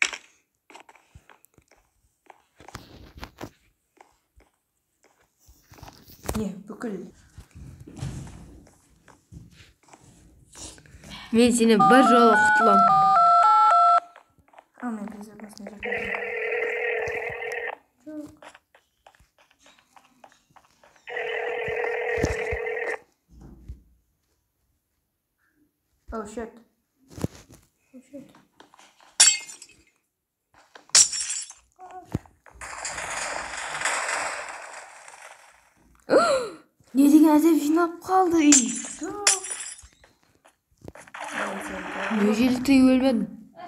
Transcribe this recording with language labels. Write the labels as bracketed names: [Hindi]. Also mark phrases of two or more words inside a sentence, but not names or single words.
[Kazakh] Не, бүкіл. Мен сені бір жолы құтылам. А, мен безопасный жерде. Жоқ. [English] Oh shit. Oh shit. [Kazakh] Не деген әдем жинап қалды үй. Жоқ. [Russian] Неужели ты [Kazakh] өлмедің?